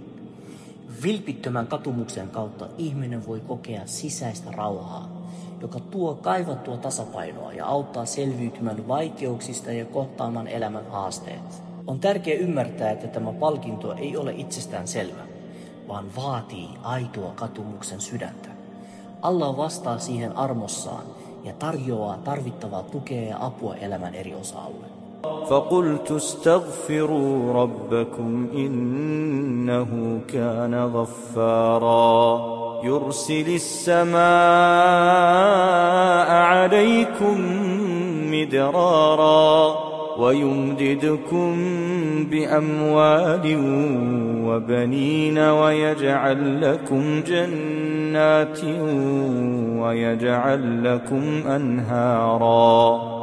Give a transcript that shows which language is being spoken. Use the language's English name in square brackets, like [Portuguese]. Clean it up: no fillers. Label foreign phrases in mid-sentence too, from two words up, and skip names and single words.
[Finnish] Vilpittömän katumuksen kautta ihminen voi kokea sisäistä rauhaa, joka tuo kaivattua tasapainoa ja auttaa selviytymään vaikeuksista ja kohtaamaan elämän haasteet. On tärkeää ymmärtää, että tämä palkinto ei ole itsestään selvä, vaan vaatii aitoa katumuksen sydäntä. Allah vastaa siihen armossaan ja tarjoaa tarvittavaa tukea ja apua elämän eri osa-alueille. [Arabic] فقلت استغفروا ربكم إنه كان غفارا يرسل السماء عليكم مدرارا ويمددكم بأموال وبنين ويجعل لكم جنات ويجعل لكم أنهارا